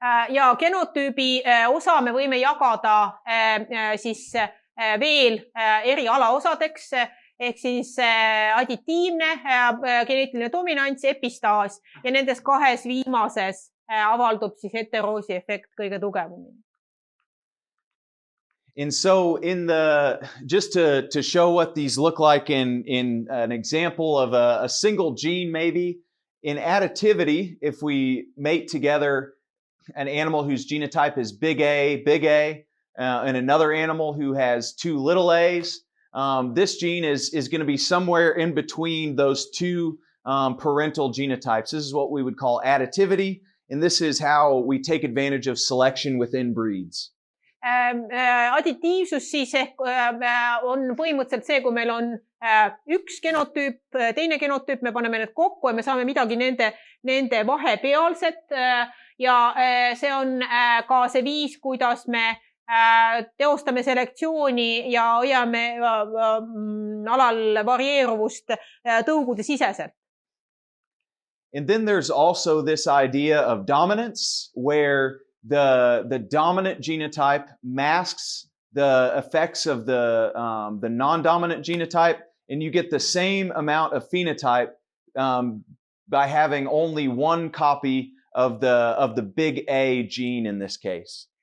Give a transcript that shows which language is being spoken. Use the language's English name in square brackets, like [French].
[Estonian] Ja genotüübi osa me võime jagada siis veel eri alaosadeks, ehk siis additiivne, geneetiline dominants, epistaas ja nendes kahes viimases avaldub siis heteroosi efekt kõige tugevamini. [English] And so just to show what these look like in an example of a single gene maybe, in additivity, if we mate together an animal whose genotype is big A, and another animal who has two little a's, this gene is going to be somewhere in between those two parental genotypes. This is what we would call additivity, and this is how we take advantage of selection within breeds. [Estonian] Additiivsus siis ehk on põhimõtteliselt see, kui meil on üks genotüüp, teine genotüüp, me paneme need kokku ja me saame midagi nende vahepealset ja see on ka see viis, kuidas me teostame selektsiooni ja hoiame alal varieeruvust tõugude siseselt. [English] And then there's also this idea of dominance where the dominant genotype masks the effects of the non-dominant genotype, and you get the same amount of phenotype by having only one copy of the big A gene in this case.